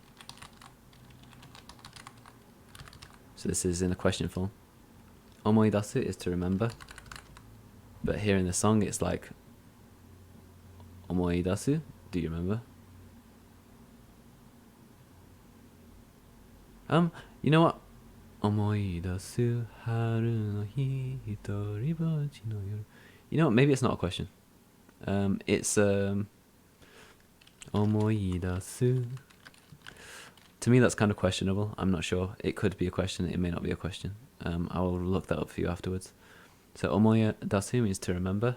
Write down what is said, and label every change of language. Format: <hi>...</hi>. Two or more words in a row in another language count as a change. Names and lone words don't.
<en>So this is in a question form. Omoidasu is to remember. But here in the song it's like Omoidasu, do you remember? You know what?</en> <ja>思い出す 春 の 日 ひとりぼっち の 夜.</ja> <en>You know what? Maybe it's not a question. It's Omoidasu. To me, that's kind of questionable. I'm not sure. It could be a question. It may not be a question. I will look that up for you afterwards. So omoidasu means to remember.</en>